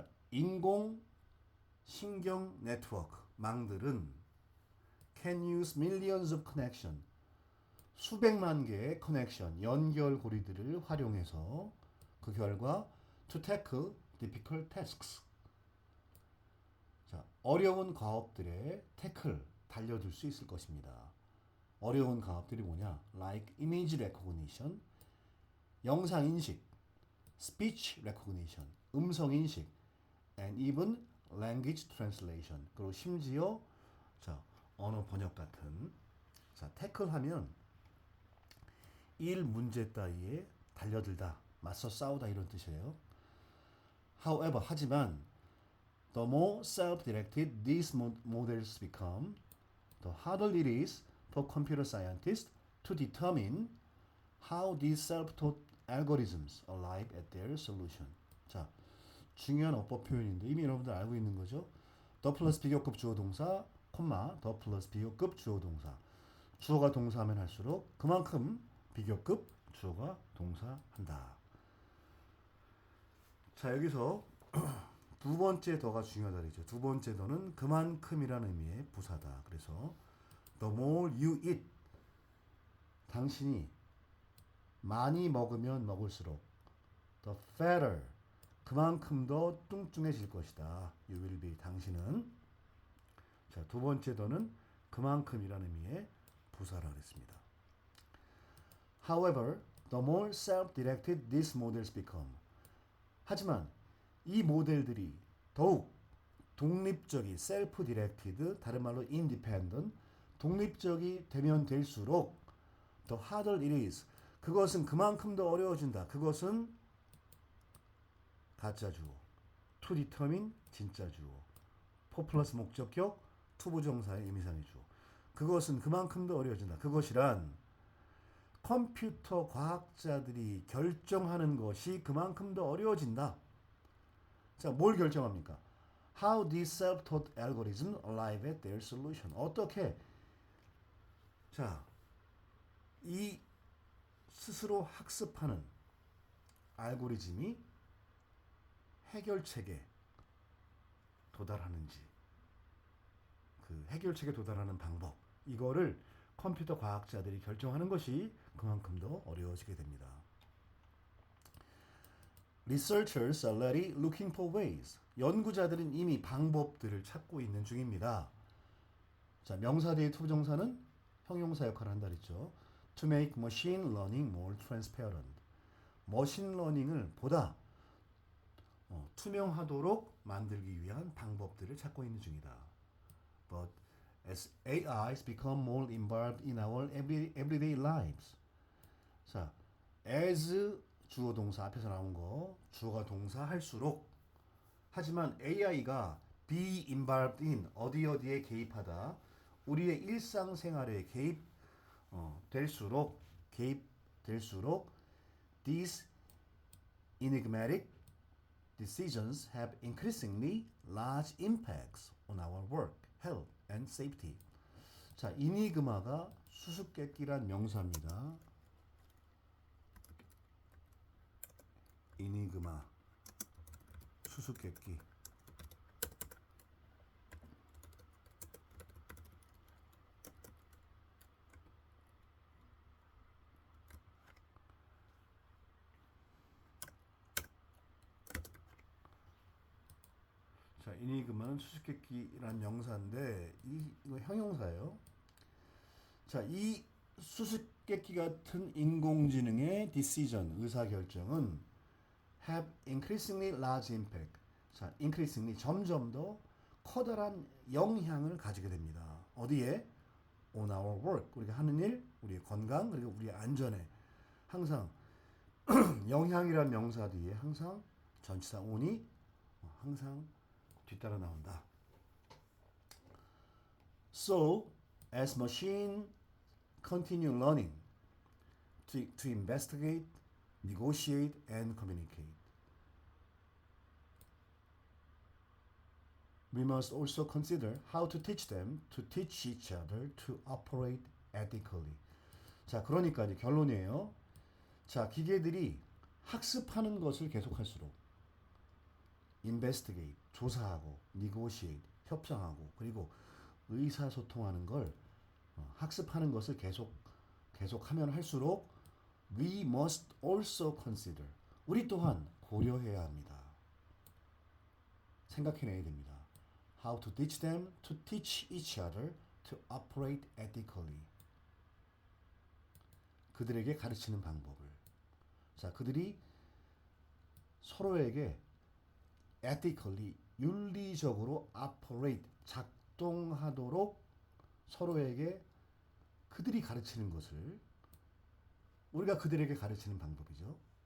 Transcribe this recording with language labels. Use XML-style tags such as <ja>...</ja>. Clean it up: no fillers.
<ko>인공 신경 네트워크 망들은</ko> <en>can use millions of connection.</en> <ko>수백만 개의 커넥션, 연결고리들을 활용해서 그 결과</ko> <en>to tackle difficult tasks.</en> <ko>자, 어려운 과업들에 태클, 달려들 수 있을 것입니다. 어려운 과업들이 뭐냐?</ko> <en>Like image recognition, 영상인식, speech recognition, 음성인식, and even language translation.</en> <ko>그리고 심지어 언어 번역 같은. 자, 태클하면 일 문제 따위에 달려들다, 맞서 싸우다 이런 뜻이에요.</ko> <en>However, 하지만 the more self-directed these models become, the harder it is for computer scientists to determine how these self-taught algorithms arrive at their solution.</en> <ko>자, 중요한 어법 표현인데 이미 여러분들 알고 있는 거죠. the 플러스 비교급 주어 동사, the 플러스 비교급 주어 동사. 주어가 동사하면 할수록 그만큼 비교급 주어가 동사한다. 자, 여기서 두 번째 더가 중요하다 그랬죠. 두 번째 더는 그만큼이라는 의미의 부사다. 그래서</ko> <en>the more you eat,</en> <ko>당신이 많이 먹으면 먹을수록</ko> <en>the fatter,</en> <ko>그만큼 더 뚱뚱해질 것이다.</ko> <en>You will be, 당신은.</en> <ko>자, 두 번째 더는 그만큼이라는 의미의 부사라 그랬습니다.</ko> <en>However, the more self-directed these models become.</en> <ko>하지만 이 모델들이 더욱 독립적이, self-directed, 다른 말로 independent, 독립적이 되면 될수록</ko> <en>the harder it is.</en> <ko>그것은 그만큼 더 어려워진다. 그것은 가짜 주어, to determine 진짜 주어, for 플러스 목적격, to 부정사의 의미상의 주어. 그것은 그만큼 더 어려워진다. 그것이란 컴퓨터 과학자들이 결정하는 것이 그만큼 더 어려워진다. 자, 뭘 결정합니까?</ko> <en>How these self-taught algorithms arrive at their solution.</en> <ko>어떻게, 자, 이 스스로 학습하는 알고리즘이 해결책에 도달하는지, 그 해결책에 도달하는 방법, 이거를 컴퓨터 과학자들이 결정하는 것이 그만큼 더 어려워지게 됩니다.</ko> <en>Researchers are already looking for ways.</en> <ko>연구자들은 이미 방법들을 찾고 있는 중입니다. 자, 명사 뒤에 투부정사는 형용사 역할을 한다 그랬죠.</ko> <en>To make machine learning more transparent.</en> <ko>머신러닝을 보다 투명하도록 만들기 위한 방법들을 찾고 있는 중이다.</ko> <en>But as AIs become more involved in our everyday lives.</en> <ko>자, as 주어 동사 앞에서 나온 거 주어가 동사 할수록 하지만 AI가 be involved in 어디에 개입하다 우리의 일상생활에 개입될수록</ko> <en>these enigmatic decisions have increasingly large impacts on our work, health, and safety.</en> <ko>자, 이니그마가 수수께끼란 명사입니다. 이니그마, 수수께끼. 자, 이니그마는 수수께끼란 명사인데 이거 형용사예요. 자, 이 수수께끼 같은 인공지능의 decision, 의사결정은</ko> <en>have increasingly large impact.</en> <ko>자, increasingly 점점 더 커다란 영향을 가지게 됩니다.</ko> <en>어디에? On our work.</en> <ko>우리가 하는 일, 우리의 건강, 그리고 우리의 안전에 항상 영향이란 명사 뒤에 항상 전치사 on이 항상 뒤따라 나온다.</ko> <en>So, as machine continue learning to investigate, negotiate, and communicate, we must also consider how to teach them to teach each other to operate ethically.</en> <ko>자, 그러니까 이제 결론이에요. 자, 기계들이 학습하는 것을 계속할수록 investigate, 조사하고 negotiate, 협상하고 그리고 의사소통하는 걸 학습하는 것을 계속하면 할수록</ko> <en>we must also consider</en> <ko>우리 또한 고려해야 합니다. 생각해내야 됩니다.</ko> <en>How to teach them to teach each other to operate ethically.</en> <ko>그들에게 가르치는 방법을. 자, 그들이 서로에게 ethically, 윤리적으로 operate, 작동하도록 서로에게 그들이 가르치는 것을 우리가 그들에게 가르치는 방법이죠.</ko>